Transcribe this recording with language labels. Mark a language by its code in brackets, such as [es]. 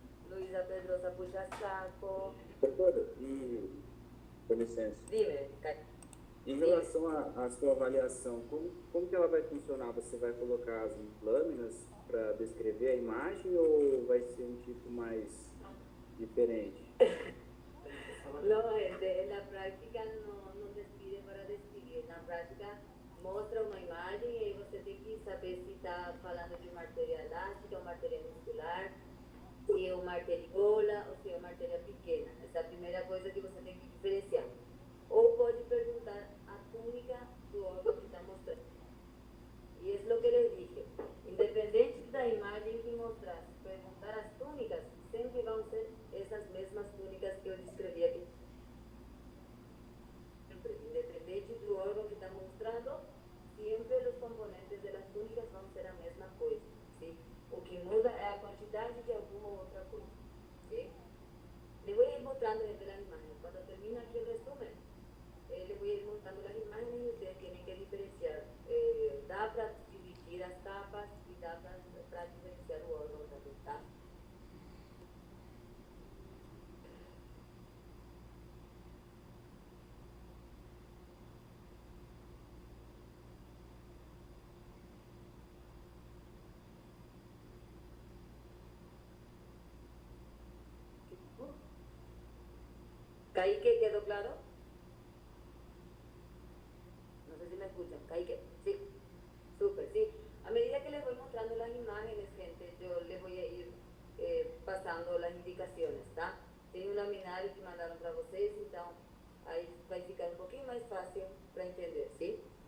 [pt] Luisa Pedrosa puxa saco. Doutora, e com licença, [es] Dime, Caio. [pt] em relação à sua avaliação, como que ela vai funcionar? Você vai colocar as lâminas para descrever a imagem ou vai ser um tipo mais diferente? [es] No, gente, en la práctica no te pide para describir. En la práctica [pt] mostra uma imagem e aí você tem que saber se está falando de uma artéria elástica, uma artéria muscular, se é uma arteriola ou se é uma artéria pequena. Essa é a primeira coisa que você tem que diferenciar. Ou pode perguntar a túnica do órgão que está mostrando. E é o que [es] les dije. [pt] Independente da imagem que mostrar, perguntar as túnicas, sempre vão ser essas mesmas túnicas que eu descrevi aqui. Sempre, independente do órgão que está mostrando, sempre os componentes das túnicas vão ser a mesma coisa. ¿Sí? O que muda é a quantidade de alguma outra coisa. [es] ¿Sí? Le voy a ir mostrando desde las imágenes. Cuando termine aquí el resumen, le voy a ir mostrando las imágenes y ustedes tienen que diferenciar. [pt] Da para dividir as capas y da para diferenciar o órgão también, ¿tá? [es] ¿Caique quedó claro? No sé si me escuchan. ¿Caique? Sí. Súper, sí. A medida que les voy mostrando las imágenes, gente, yo les voy a ir pasando las indicaciones, ¿tá? [pt] Tem um laminário que mandaram para vocês, então aí vai ficar um pouquinho mais fácil para entender, ¿sí?